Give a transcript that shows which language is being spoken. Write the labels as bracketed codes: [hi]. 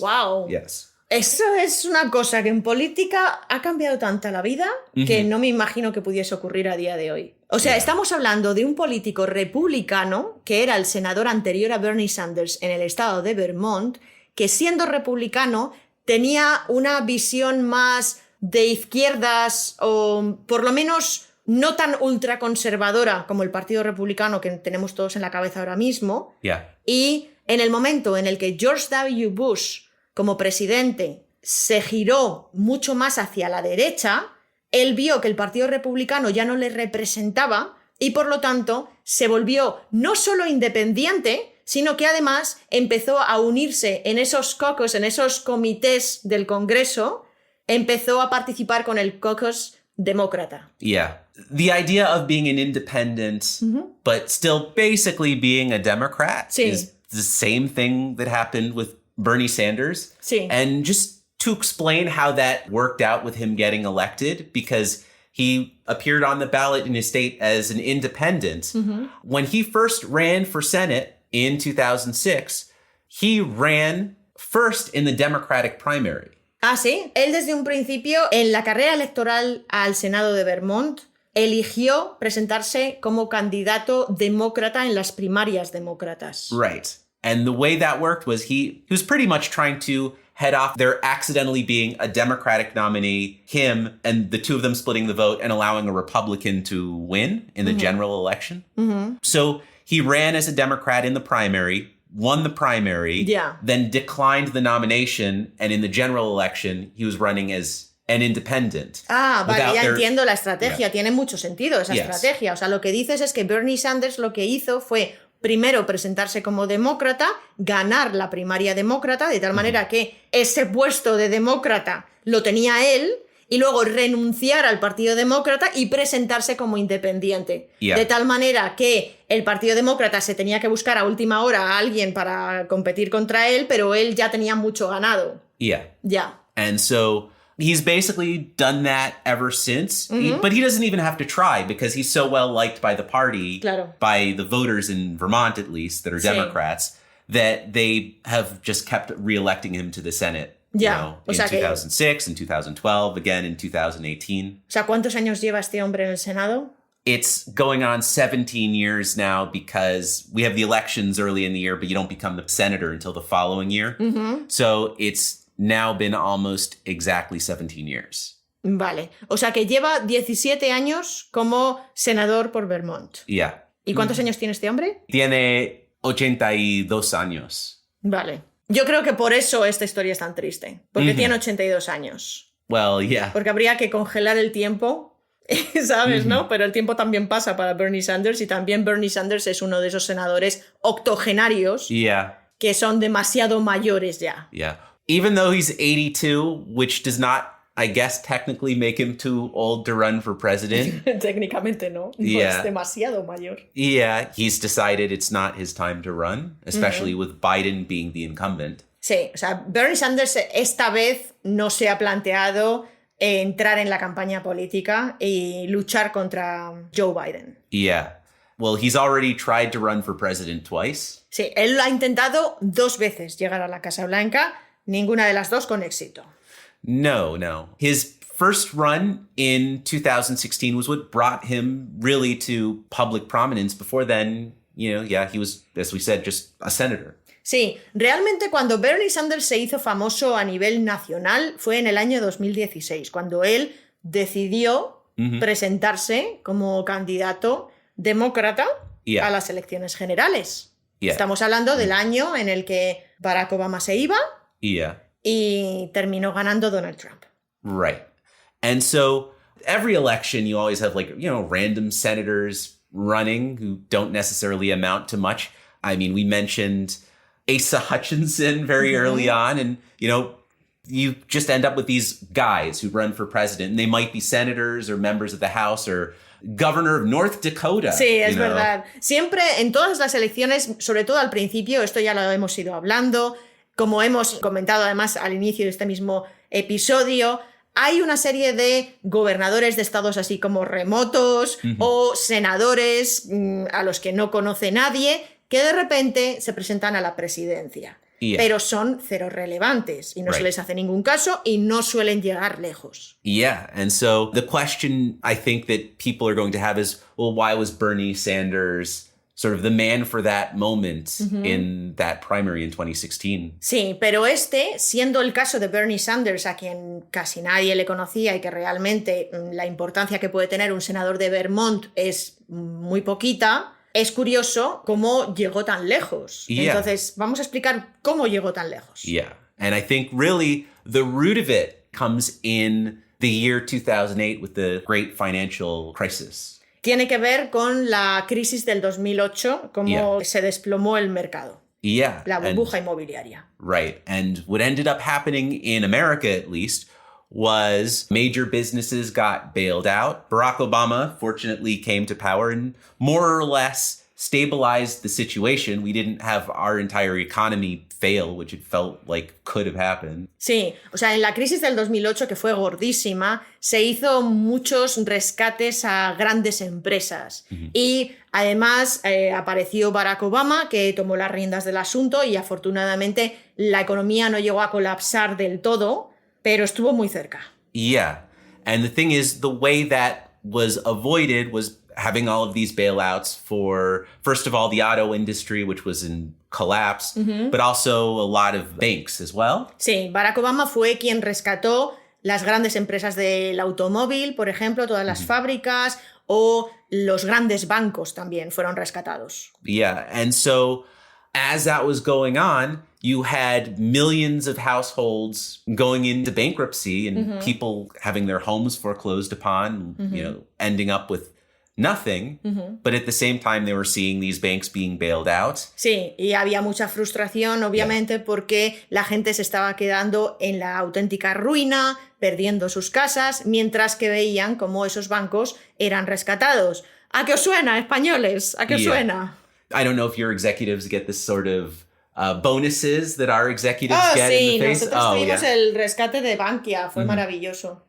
[en] Wow. Yes. [es] Eso es una cosa que en política ha cambiado tanta la vida que no me imagino que pudiese ocurrir a día de hoy. O sea, estamos hablando de un político republicano que era el senador anterior a Bernie Sanders en el estado de Vermont, que siendo republicano tenía una visión más de izquierdas o por lo menos no tan ultraconservadora como el Partido Republicano que tenemos todos en la cabeza ahora mismo. [en] Yeah. [es] Y en el momento en el que George W. Bush, como presidente, se giró mucho más hacia la derecha, él vio que el Partido Republicano ya no le representaba y por lo tanto se volvió no solo independiente, sino que además empezó a unirse en esos caucus, en esos comités del Congreso, empezó a participar con el caucus demócrata. [en] Yeah. The idea of being an independent, but still basically being a Democrat [es] Sí. [en] is the same thing that happened with Bernie Sanders. [es] Sí. [en] And just to explain how that worked out with him getting elected, because he appeared on the ballot in his state as an independent. When he first ran for Senate in 2006, he ran first in the Democratic primary. [es] Ah, sí. Él desde un principio, en la carrera electoral al Senado de Vermont, eligió presentarse como candidato demócrata en las primarias demócratas. [en] Right. And the way that worked was he was pretty much trying to head off there accidentally being a Democratic nominee, him, and the two of them splitting the vote and allowing a Republican to win in the general election. So he ran as a Democrat in the primary, won the primary, Yeah. then declined the nomination, and in the general election, he was running as an independent. [es] Ah, vale, [en] Without [es] ya [en] their- [es] entiendo la estrategia. Tiene mucho sentido esa [en] Yes. [es] estrategia. O sea, lo que dices es que Bernie Sanders lo que hizo fue primero presentarse como demócrata, ganar la primaria demócrata, de tal manera que ese puesto de demócrata lo tenía él, y luego renunciar al Partido Demócrata y presentarse como independiente. [en] Yeah. [es] De tal manera que el Partido Demócrata se tenía que buscar a última hora a alguien para competir contra él, pero él ya tenía mucho ganado. [en] Yeah. [es] Ya. [en] And so he's basically done that ever since. But he doesn't even have to try because he's so well liked by the party, [es] Claro. [en] by the voters in Vermont at least, that are [es] Sí. [en] Democrats, that they have just kept reelecting him to the Senate. Yeah. You know, [es] O [en] in [es] sea que- [en] 2006, in 2012, again in 2018. [es] O sea, ¿cuántos años lleva este hombre en el Senado? [en] It's going on 17 years now because we have the elections early in the year, but you don't become the senator until the following year. So it's now been almost exactly 17 years. [es] Vale. O sea que lleva 17 años como senador por Vermont. Yeah. ¿Y cuántos años tiene este hombre? Tiene 82 años. Vale. Yo creo que por eso esta historia es tan triste. Porque tiene 82 años. [en] Well, yeah. [es] Porque habría que congelar el tiempo, ¿sabes? ¿No? Pero el tiempo también pasa para Bernie Sanders y también Bernie Sanders es uno de esos senadores octogenarios [en] Yeah. [es] que son demasiado mayores ya. [en] Yeah. Even though he's 82, which does not, I guess, technically make him too old to run for president. [es] Técnicamente no. No [en] Yeah. [es] es demasiado mayor. [en] Yeah, he's decided it's not his time to run, especially with Biden being the incumbent. [es] Sí, o sea, Bernie Sanders esta vez no se ha planteado entrar en la campaña política y luchar contra Joe Biden. [en] Yeah. Well, he's already tried to run for president twice. [es] Sí, él ha intentado 2 veces llegar a la Casa Blanca, ninguna de las 2 con éxito. [en] No. His first run in 2016 was what brought him really to public prominence. Before then, he was, as we said, just a senator. [es] Sí, realmente cuando Bernie Sanders se hizo famoso a nivel nacional fue en el año 2016, cuando él decidió presentarse como candidato demócrata [en] Yeah. [es] a las elecciones generales. [en] Yeah. [es] Estamos hablando del año en el que Barack Obama se iba [en] Yeah. [es] y terminó ganando Donald Trump. [en] Right. And so every election, you always have random senators running who don't necessarily amount to much. I mean, we mentioned Asa Hutchinson very early on, and, you just end up with these guys who run for president, and they might be senators or members of the House or governor of North Dakota. [es] Sí, es verdad. Siempre en todas las elecciones, sobre todo al principio, esto ya lo hemos ido hablando, como hemos comentado además al inicio de este mismo episodio, hay una serie de gobernadores de estados así como remotos o senadores a los que no conoce nadie que de repente se presentan a la presidencia. [en] Yeah. [es] Pero son cero relevantes y no se les hace ningún caso y no suelen llegar lejos. [en] Yeah. And so the question I think that people are going to have is, well, why was Bernie Sanders sort of the man for that moment in that primary in 2016? [es] Sí, pero siendo el caso de Bernie Sanders, a quien casi nadie le conocía y que realmente la importancia que puede tener un senador de Vermont es muy poquita, es curioso cómo llegó tan lejos. [en] Yeah. [es] Entonces, vamos a explicar cómo llegó tan lejos. [en] Yeah. And I think really the root of it comes in the year 2008 with the great financial crisis. [es] Tiene que ver con la crisis del 2008, cómo se desplomó el mercado. [en] Yeah. [es] La burbuja inmobiliaria. [en] Right. And what ended up happening in America, at least, was major businesses got bailed out. Barack Obama, fortunately, came to power and more or less stabilized the situation. We didn't have our entire economy fail, which it felt like could have happened. [es] Sí, o sea, en la crisis del 2008, que fue gordísima, se hizo muchos rescates a grandes empresas. Y además apareció Barack Obama, que tomó las riendas del asunto y afortunadamente la economía no llegó a colapsar del todo, pero estuvo muy cerca. [en] Yeah. And the thing is, the way that was avoided was having all of these bailouts for, first of all, the auto industry, which was in collapse, but also a lot of banks as well. [es] Sí, Barack Obama fue quien rescató las grandes empresas del automóvil, por ejemplo, todas las fábricas, o los grandes bancos también fueron rescatados. [en] Yeah. And so as that was going on, you had millions of households going into bankruptcy and people having their homes foreclosed upon, ending up with nothing. But at the same time, they were seeing these banks being bailed out. [es] Sí, y había mucha frustración, obviamente, porque la gente se estaba quedando en la auténtica ruina, perdiendo sus casas, mientras que veían cómo esos bancos eran rescatados. ¿A qué os suena, españoles? ¿A qué os suena? [en] I don't know if your executives get this sort of bonuses that our executives get [es] sí, [en] in the face. [es] nosotros tuvimos el rescate de Bankia, fue maravilloso.